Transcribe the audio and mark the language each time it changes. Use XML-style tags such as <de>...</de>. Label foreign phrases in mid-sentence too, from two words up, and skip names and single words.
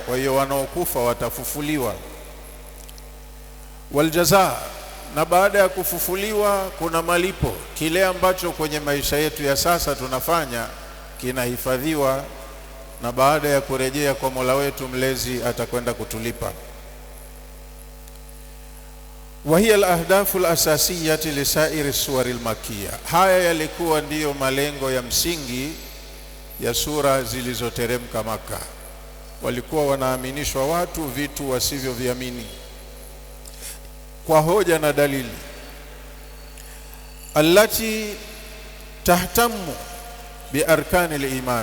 <sw>Kwa hiyo wanaokufa watafufuliwa. Waljazaa, na baada ya kufufuliwa kuna malipo. Kile ambacho kwenye maisha yetu ya sasa tunafanya kinahifadhiwa, na baada ya kurejea kwa Mola wetu mlezi atakwenda kutulipa.</sw> <ar>وهي الأهداف الأساسية لسائر السور المكية.</ar> <sw>haya yalikuwa ndiyo malengo ya msingi ya sura zilizoteremka Maka. Walikuwa wanaaminishwa watu vitu wasivyoviamini kwa hoja na dalili.</sw> <ar>التي تهتم بأركان الإيمان.</ar>